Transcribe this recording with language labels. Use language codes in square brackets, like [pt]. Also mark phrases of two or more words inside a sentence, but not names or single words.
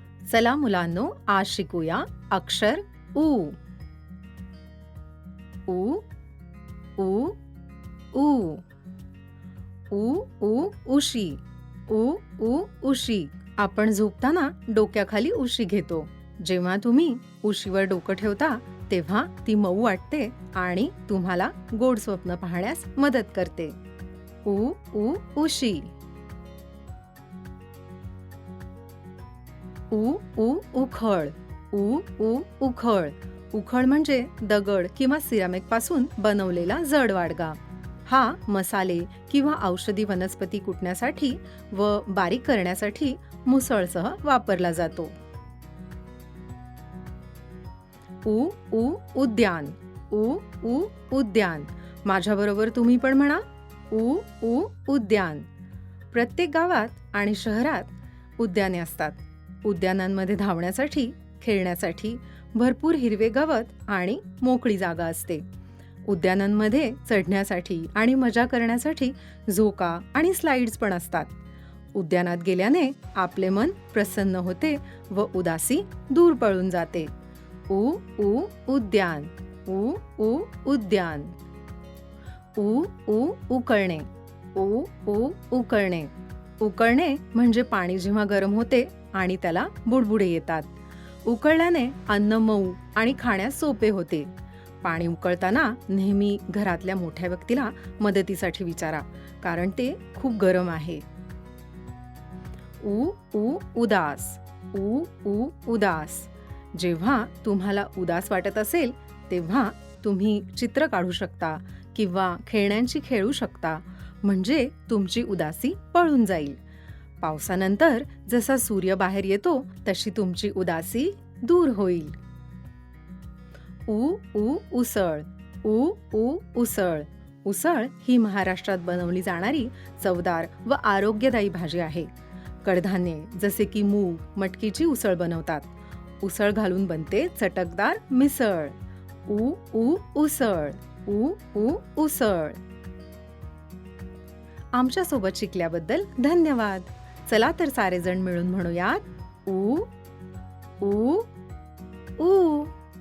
[mr] चला मुलांनो, आज शिकूया अक्षर उ. उ उ उ. उ उ उशी. उ उ उशी. आपण झोपताना डोक्याखाली उशी घेतो. जेव्हा तुम्ही उशीवर डोकं ठेवता तेव्हा ती मऊ वाटते आणि तुम्हाला गोड स्वप्न पाहण्यास मदत करते. उ उ उशी. उ उ उखळ. उ उ उखळ. उखळ म्हणजे दगड किंवा सिरामिक पासून बनवलेला जड वाडगा. हा मसाले किंवा औषधी वनस्पती कुटण्यासाठी व बारीक करण्यासाठी मुसळसह वापरला जातो. उ उ उद्यान. उ उ उद्यान. माझ्याबरोबर तुम्ही पण म्हणा, उ उ उद्यान. प्रत्येक गावात आणि शहरात उद्याने असतात. उद्यानांमध्ये धावण्यासाठी, खेळण्यासाठी भरपूर हिरवे गवत आणि मोकळी जागा असते. उद्यानांमध्ये चढण्यासाठी आणि मजा करण्यासाठी झोका आणि स्लाइड्स पण असतात. उद्यानात गेल्याने आपले मन प्रसन्न होते व उदासी दूर पळून जाते. उ उ उद्यान. उ उ उद्यान. उ उ उकळणे. उ उ उकळणे. उकळणे म्हणजे पाणी जेव्हा गरम होते आणि त्याला बुडबुडे येतात. उकळल्याने अन्न मऊ आणि खाण्यास सोपे होते. पाणी उकळताना नेहमी घरातल्या मोठ्या व्यक्तीला मदतीसाठी विचारा, कारण ते खूप गरम आहे. उ उ उदास. उ उ उदास. जेव्हा तुम्हाला उदास वाटत असेल तेव्हा तुम्ही चित्र काढू शकता किंवा खेळण्यांची खेळू शकता, म्हणजे तुमची उदासी पळून जाईल. पावसानंतर जसा सूर्य बाहेर येतो तशी तुमची उदासी दूर होईल. उ उ उसळ. उ उ उसळ. उसळ ही महाराष्ट्रात बनवली जाणारी चवदार व आरोग्यदायी भाजी आहे. कडधान्ये जसे की मूग, मटकीची उसळ बनवतात. उसळ घालून बनते चटकदार मिसळ. उ उ उसळ. उ उ उसळ. आमच्या सोबत शिकल्याबद्दल धन्यवाद. चला तर सारेजण मिळून म्हणूयात, उ उ उ.